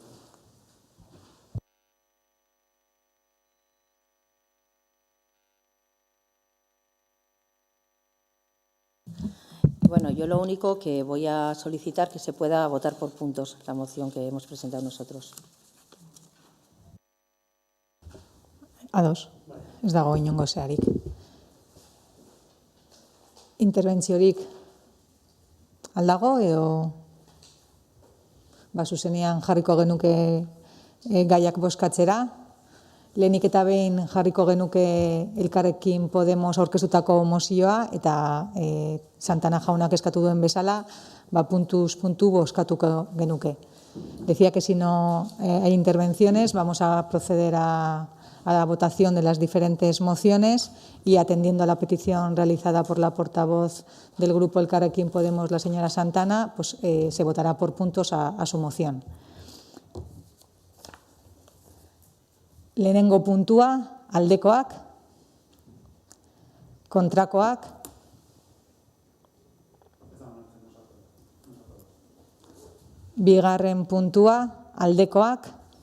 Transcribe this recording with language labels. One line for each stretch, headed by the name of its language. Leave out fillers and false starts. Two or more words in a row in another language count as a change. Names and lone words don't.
Spanish: Bueno, yo lo único que voy a solicitar que se pueda votar por puntos la moción que hemos presentado nosotros.
Basque: Ados, ez dago inongo zeharik. Interbentziorik aldago edo zuzenean jarriko genuke gaiak bozkatzera. Lehenik eta behin jarriko genuke Elkarrekin Podemos aurkeztutako mozioa eta Santana jaunak eskatu duen bezala, puntuz puntu bozkatuko genuke.
Spanish: Decía que si no hay intervenciones vamos a proceder a la votación de las diferentes mociones y atendiendo a la petición realizada por la portavoz del grupo Elkarrekin Podemos, la señora Santana, pues se votará por puntos a su moción.
Basque: Lehenengo puntua, aldekoak, kontrakoak, bigarren puntua, aldekoak,